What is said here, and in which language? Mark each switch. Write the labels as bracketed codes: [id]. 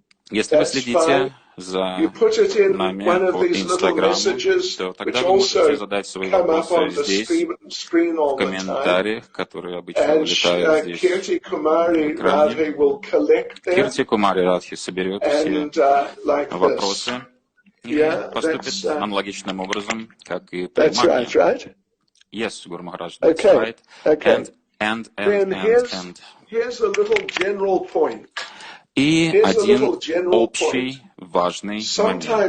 [ru] Если вы следите за нами по Инстаграму, то тогда вы можете задать свои вопросы здесь, в комментариях, которые обычно вылетают здесь в экране. Кирти Кумари Радхи соберет все вопросы и поступит аналогичным образом, как и Примагни. [en] Yes, Guru Maharaj, that's right. And. Here's a little general point. [ru] И один общий важный момент.